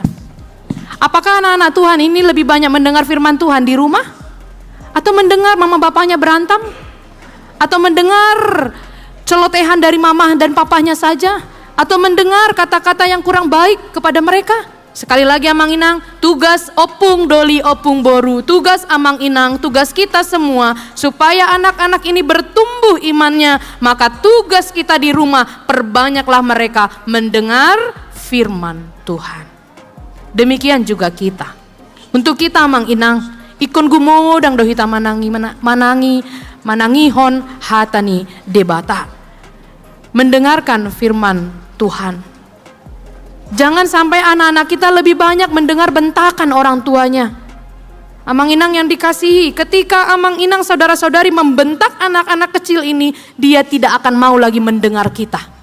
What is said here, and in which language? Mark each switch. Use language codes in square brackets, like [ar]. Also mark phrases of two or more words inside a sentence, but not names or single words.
[id] Apakah anak-anak Tuhan ini lebih banyak mendengar firman Tuhan di rumah? Atau mendengar mama bapaknya berantem? Atau mendengar celotehan dari mama dan papahnya saja? Atau mendengar kata-kata yang kurang baik kepada mereka? Sekali lagi [bbc] Amang Inang, [id] tugas [bbc] Opung Doli Opung Boru, [id] tugas [bbc] Amang Inang, [id] tugas kita semua supaya anak-anak ini bertumbuh imannya, maka tugas kita di rumah perbanyaklah mereka mendengar firman Tuhan. Demikian juga kita. Untuk kita [bbc] Amang Inang, ikon gumodang dohita manangihon hatani debata. [id] Mendengarkan firman Tuhan. Jangan sampai anak-anak kita lebih banyak mendengar bentakan orang tuanya. [bbc] Amang Inang [id] yang dikasihi, ketika [bbc] Amang Inang [id] saudara-saudari membentak anak-anak kecil ini, dia tidak akan mau lagi mendengar kita.